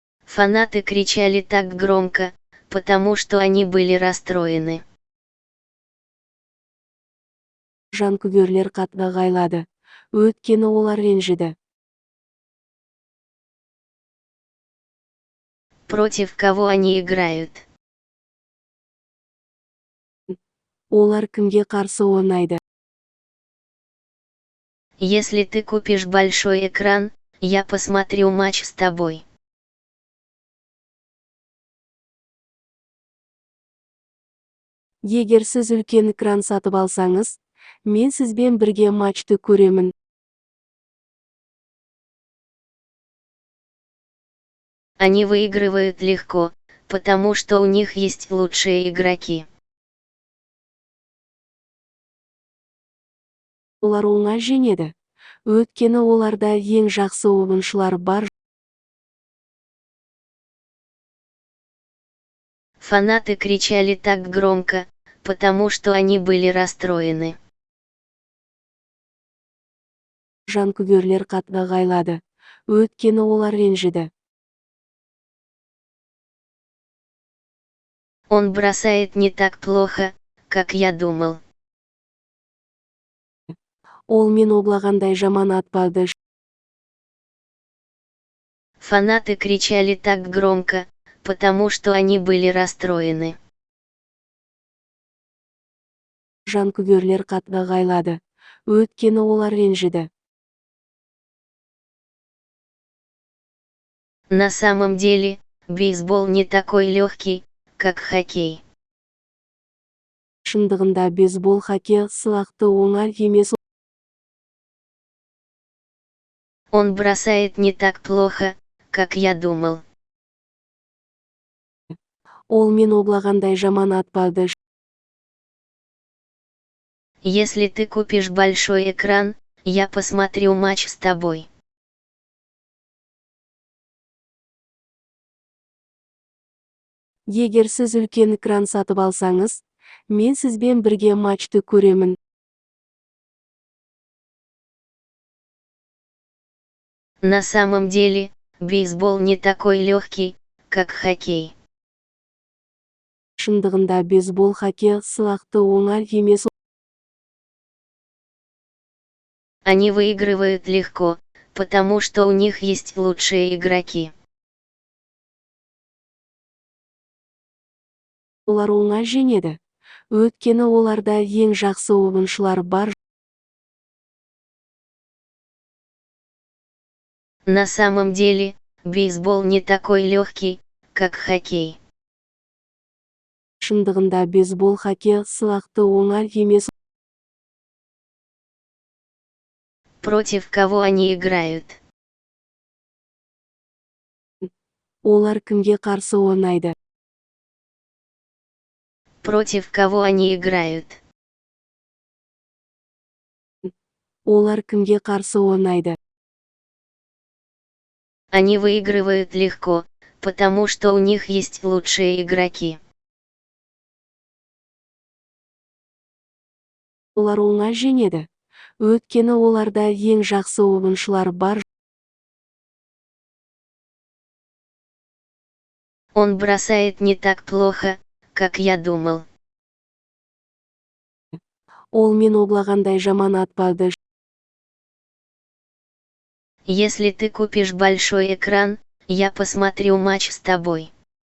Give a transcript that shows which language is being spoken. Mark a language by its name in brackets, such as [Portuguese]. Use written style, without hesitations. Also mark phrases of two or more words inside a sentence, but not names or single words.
[Russian] Фанаты кричали так громко, потому что они были расстроены. [Kazakh] Жанкүйерлер қатты ғайлады, өйткені олар ренжіді. [Russian] Против кого они играют? [Kazakh] Олар кімге қарсы ойнайды? [Russian] Если ты купишь большой экран, я посмотрю матч с тобой. [Kazakh] Егер сіз үлкен экран сатып алсаңыз, мен сізбен бірге матчты көремін. [Russian] Они выигрывают легко, потому что у них есть лучшие игроки. [Kazakh] Олар оңай жеңеді, өйткені оларда ең жақсы ойыншылар бар. [Russian] Фанаты кричали так громко, потому что они были расстроены. [Kazakh] Жанкүйерлер қатты ғайлады, өйткені олар ренжіді. [Russian] Он бросает не так плохо, как я думал. [Kazakh] Ол мен ойлағандай жаман атпады. [Russian] Фанаты кричали так громко, потому что они были расстроены. [Kazakh] Жанкүйерлер қатты ғайлады, өйткені олар ренжіді. [Russian] На самом деле, бейсбол не такой легкий, как хоккей. [Kazakh] Шындығында бейсбол хоккей сылақты оңай емес. [Russian] Он бросает не так плохо, как я думал. [Kazakh] Ол мен ойлағандай жаман атпады. [Russian] Если ты купишь большой экран, я посмотрю матч с тобой. [Kazakh] Егер сіз үлкен экран сатып алсаңыз, мен сізбен бірге матчты көремін. [Russian] На самом деле, бейсбол не такой легкий, как хоккей. [Kazakh] Шындығында бейсбол хоккей сылақты оңай емес. [Russian] Они выигрывают легко, потому что у них есть лучшие игроки. [Kazakh] Олар оңай жеңеді, өйткені оларда ең жақсы ойыншылар бар. [Russian] На самом деле, бейсбол не такой легкий, как хоккей. [Kazakh] Шындығында бейсбол хоккей сылақты оңай емес. [Russian] Против кого они играют? [Kazakh] Олар кімге қарсы ойнайды? [Russian] Против кого они играют? [Kazakh] Олар кімге қарсы ойнайды? [Russian] Они выигрывают легко, потому что у них есть лучшие игроки. [Kazakh] Олар оңай жеңеді, өйткені оларда ең жақсы ойыншылар бар. [Russian] Он бросает не так плохо, как я думал. [Kazakh] Ол мен ойлағандай жаман атпады. [Russian] Если ты купишь большой экран, я посмотрю матч с тобой.